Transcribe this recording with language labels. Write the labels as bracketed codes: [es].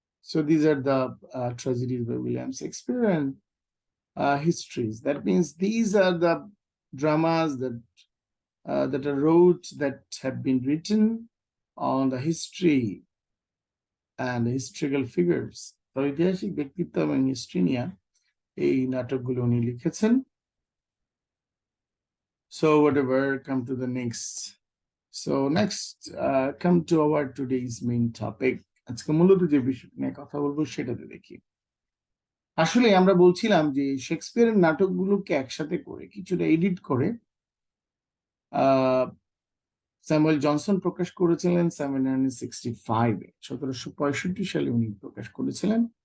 [en] So these are the tragedies by William Shakespeare and histories. That means these are the dramas that are wrote, that have been written on the history and the historical figures. [bn] ঐতিহাসিক ব্যক্তিত্ব এবং history নিয়ে এই নাটকগুলো উনি লিখেছেন। [en] So whatever, come to the next. So next, come to our today's main topic. [bn] আজকে মূলত যে বিষয় নিয়ে কথা বলবো সেটাতে দেখি। আসলে আমরা বলছিলাম যে শেক্সপিয়ারের নাটকগুলোকে একসাথে করে কিছুটা এডিট করে স্যামুয়েল জনসন প্রকাশ করেছিলেন 1765-এ, 1765 সালে উনি প্রকাশ করেছিলেন।